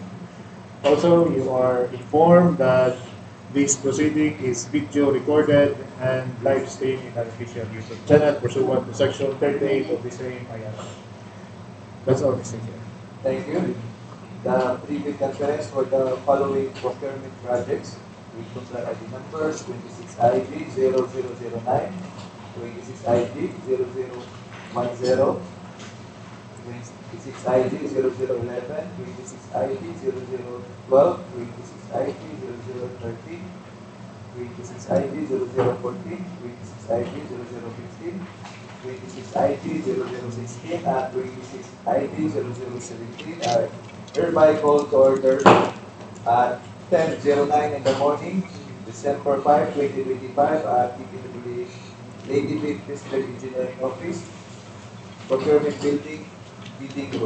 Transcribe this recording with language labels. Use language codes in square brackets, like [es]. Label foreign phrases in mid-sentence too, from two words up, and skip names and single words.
[en] Also, you are informed that this proceeding is video recorded and live streamed in an official YouTube channel pursuant to Section 38 of the same IRR. That's all, Mr. Chair. Thank you. The pre-bid conference for the following procurement projects with contract ID numbers 26ID 0009, 26ID 0010, 26ID 0011, 26ID 0012, 26ID 0013, 26ID 0014, 26ID 0015, 26ID 0016, and 26ID 0017 are hereby called to order at 10:09 in the morning, December 5, 2025 at DPWH Leyte District Engineering Office, Procurement Building, Bidding Room.